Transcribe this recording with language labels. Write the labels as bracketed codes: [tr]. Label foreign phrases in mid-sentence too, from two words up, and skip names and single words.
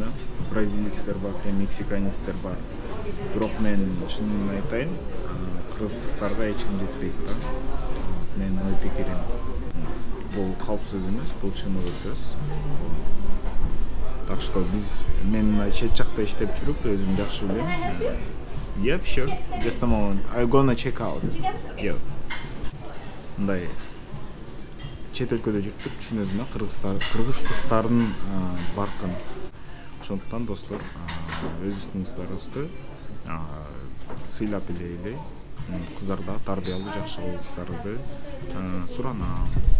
[ky] Бразилецтер бар, мексиканецтер бар. Бирок мен чынын айтайын, кыргыз кыздарга эч ким жетпейт да. Мен ой пикирим. Бул калп сөз эмес, бул чыныгы сөз. [ru] Так что [ky] мен чет жакта иштеп жүрүп, өзүм жакшы билем. [en] Yep, sure. Just a moment. I'm gonna check out. Yep. [ky] Мындай чет өлкөдө жүрүп түшүнөсүң да, кыргыз кыздардын баркын. Ошондуктан достор, өзүбүздүн кыздарыбызды сыйлап элейли. Кыздарда тарбиялуу жакшы кылыштарды суранам.